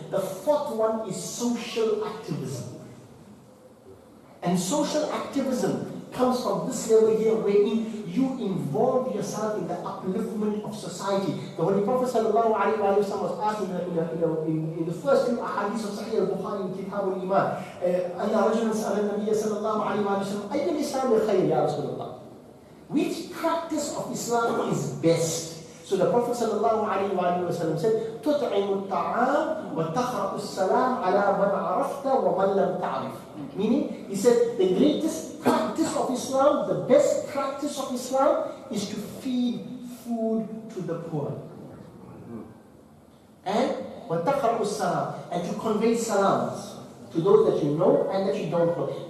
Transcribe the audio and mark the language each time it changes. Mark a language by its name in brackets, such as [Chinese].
[English] The fourth one is social activism. And social activism comes from this level here, wherein you involve yourself in the upliftment of society. The Holy Prophet sallallahu alaihi wasallam was asked in the first few ahadith of Sahih al-Bukhari in Kitab al-Iman, [Arabic] أن رجلا سأل النبي صلى الله عليه وسلم أي الإسلام خير يا رسول الله? [English] Which practice of Islam is best? So the Prophet sallallahu alaihi wasallam said, [Arabic] تطعم الطعام وتقرأ السلام على من عرفت ومن لم تعرف. [English] Meaning, he said, the greatest practice of Islam, the best practice of Islam is to feed food to the poor. And [Arabic] وَتَقْرَأُ السَّلَامِ, [English] and to convey salams to those that you know and that you don't know.